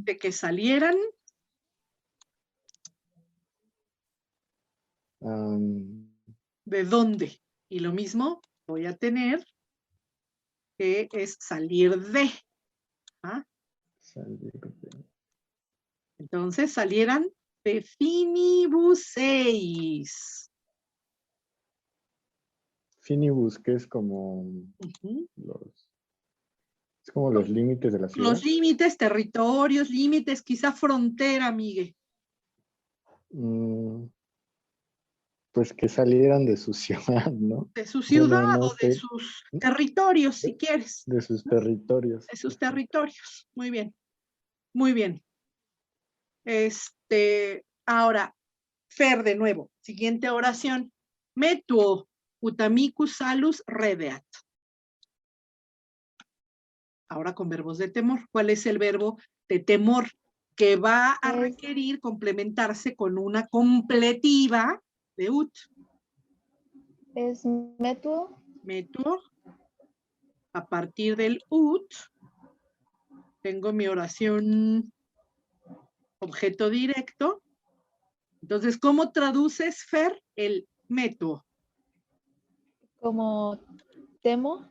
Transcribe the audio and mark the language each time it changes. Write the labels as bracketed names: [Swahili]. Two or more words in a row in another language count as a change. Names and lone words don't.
[Spanish] De que salieran. ¿De dónde? Y lo mismo voy a tener que es salir de. Salir de. Entonces salieran de finibuseis. Finibus, que es como es como los límites de la ciudad. Los límites, territorios, límites, quizá frontera, Miguel. Pues que salieran de su ciudad, ¿no? De su ciudad Bueno, no o de sé. sus territorios, si quieres. De sus territorios. De sus territorios. Muy bien. Muy bien. Ahora, Fer, de nuevo. Siguiente oración. [Latin] Metuo utamicus salus redeat. [Spanish] Ahora con verbos de temor. ¿Cuál es el verbo de temor? Que va a requerir complementarse con una completiva de ut. Es metuo. Metuo. A partir del ut, tengo mi oración objeto directo. Entonces, ¿cómo traduces, Fer, el metuo? Como temo.